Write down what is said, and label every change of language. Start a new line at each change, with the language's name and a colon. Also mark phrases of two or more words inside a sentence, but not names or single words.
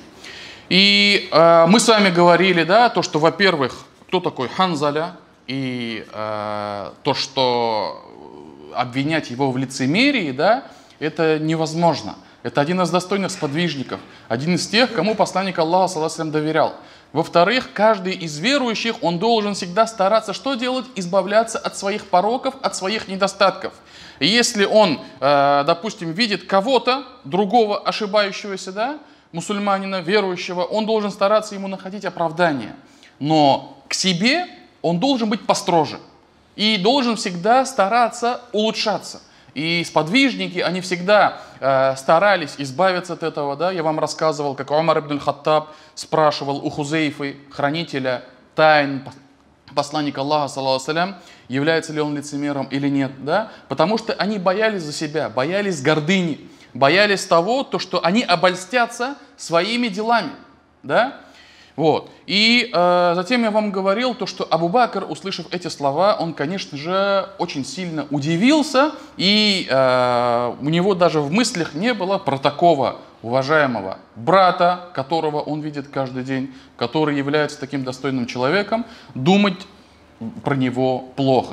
Russian: И мы с вами говорили, да, то, что, во-первых, кто такой Ханзаля, и то, что обвинять его в лицемерии, да, это невозможно. Это один из достойных сподвижников, один из тех, кому посланник Аллаха,
Arabic: صلى الله عليه وسلم,
Russian: доверял. Во-вторых, каждый из верующих, он должен всегда стараться что делать? Избавляться от своих пороков, от своих недостатков. И если он, допустим, видит кого-то, другого ошибающегося, да, мусульманина, верующего, он должен стараться ему находить оправдание. Но к себе он должен быть построже и должен всегда стараться улучшаться. И сподвижники, они всегда старались избавиться от этого. Да? Я вам рассказывал, как Умар ибн Хаттаб спрашивал у Хузейфы, хранителя тайн посланника Аллаха,
Arabic: صلى الله عليه وسلم,
Russian: является ли он лицемером или нет. Да? Потому что они боялись за себя, боялись гордыни, боялись того, что они обольстятся своими делами. Да? Вот. И затем я вам говорил, что Абу Бакр, услышав эти слова, он, конечно же, очень сильно удивился, и у него даже в мыслях не было про такого уважаемого брата, которого он видит каждый день, который является таким достойным человеком, думать про него плохо.